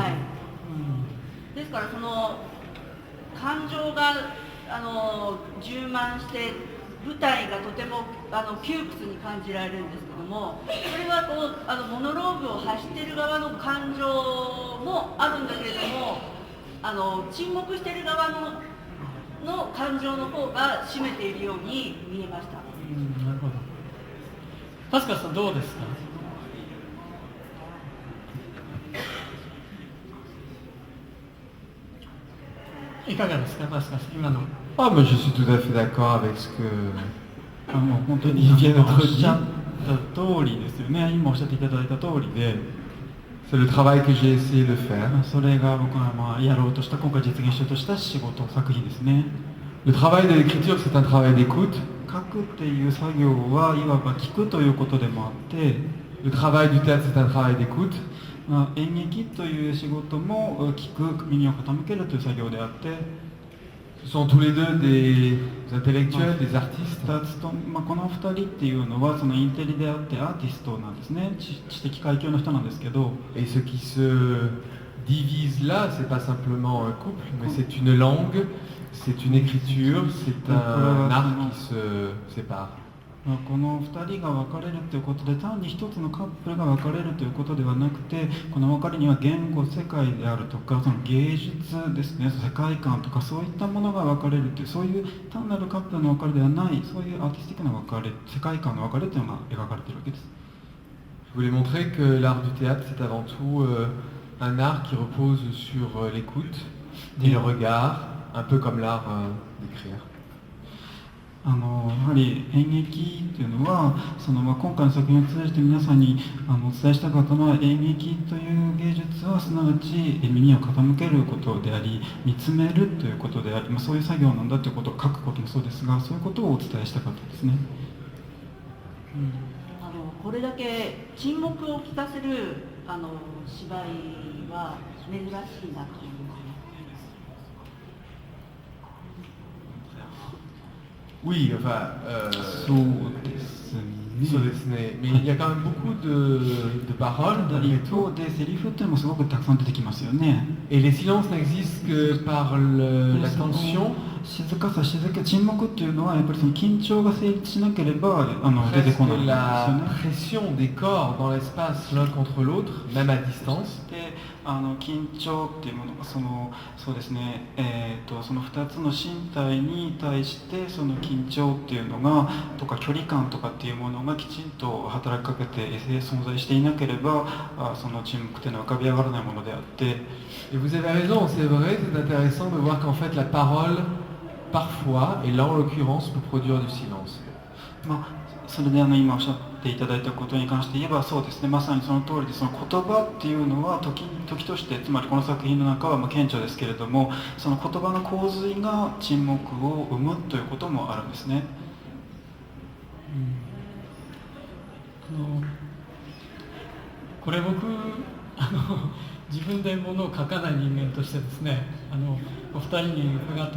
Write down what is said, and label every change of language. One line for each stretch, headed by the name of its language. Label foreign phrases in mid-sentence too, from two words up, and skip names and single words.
Japanese: はい、ですから感情が充満して舞台がとても窮屈に感じられるんですけども、それはモノローグを発している側の感情もあるんだけれども、沈黙している側の感情の方が占めているように見えました。なるほど。パスカルさん、どうですか？いかがですか、パスカルさん、今の。
French: moi je suis tout à fait d'accord avec ce que
Japanese: 本当におっしゃった通りですよね。今おっしゃっていただいた通りで、
French: c'est le travail que j'ai essayé de faire.
Japanese: それが僕がやろうとした、今回実現しようとした仕事作品ですね。
French: Le travail de l'écriture, c'est un travail d'écoute.
Japanese: 書くっていう作業はいわば聞くということでもあって、
French: Le travail du théâtre, c'est un travail d'écoute.
Japanese: 演劇という仕事も聞く、耳を傾けるという作業であって、
French: Ce sont tous les deux des intellectuels, des artistes.
Japanese: この2人っていうのはそのインテリであってアーティストなんですね。知的階級の人なんですけど。
French: Et ce qui se divise là, c'est pas simplement un couple, mais c'est une langue, c'est une écriture, c'est un art qui se sépare.
Japanese: この2人が別れるということで、単に一つのカップルが別れるということではなくて、この別れには言語、世界であるとか、その芸術ですね、世界観とかそういったものが別れるという、そういう単なるカップルの別れではない、そういうアーティスティックな別れ、世界観の別れというのが描かれているわけです。
French: Je voulais montrer que l'art du théâtre, c'est avant tout un art qui repose sur l'écoute et le regard, un peu comme l'art d'écrire.
Japanese: やはり演劇というのは今回の作品を通じて皆さんにお伝えしたかったのは、演劇という芸術はすなわち耳を傾けることであり、見つめるということであり、そういう作業なんだということを書くこともそうですが、そういうことをお伝えしたかったですね。これだけ沈黙を聞かせる芝居は珍しいなと思います。
French: Oui, enfin, mais il y a quand même beaucoup de paroles, des sérifs, et les silences n'existent que par la tension,
Japanese: 静かさ、沈黙っていうのはやっぱりその緊張が成立しなければ出てこないんですよね。
French: la pression des corps dans l'espace l'un contre l'autre, même à distance.
Japanese: で緊張っていうものがそうですね、その2つの身体に対してその緊張っていうのがとか距離感とかっていうものがきちんと働きかけて存在していなければその沈黙っていうのは浮かび上がらないものであって。
French: Et vous avez raison, c'est vrai, c'est intéressant de voir qu'en fait la parole, parfois, et là en l'occurrence, peut produire du silence.
Japanese: それで今おっしゃっていただいたことに関して言えばそうですね、まさにその通りで、その言葉っていうのは時として、つまりこの作品の中は顕著ですけれども、その言葉の洪水が沈黙を生むということもあるんですね。これ僕自分で物を書かない人間としてですね、お二人に伺ってみ